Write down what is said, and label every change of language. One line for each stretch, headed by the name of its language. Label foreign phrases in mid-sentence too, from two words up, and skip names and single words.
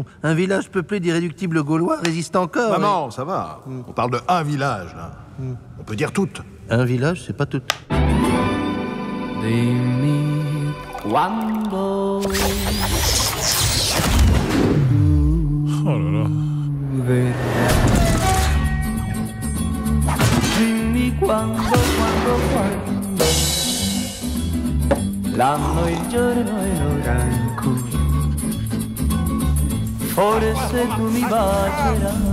French: Un village peuplé d'irréductibles Gaulois résiste encore. Maman, ça va. On parle de un village, là. On peut dire toutes. Un village, c'est pas tout. Oh là là.
Italian: L'anno, il giorno e l'ora in cui forse tu mi bacerai.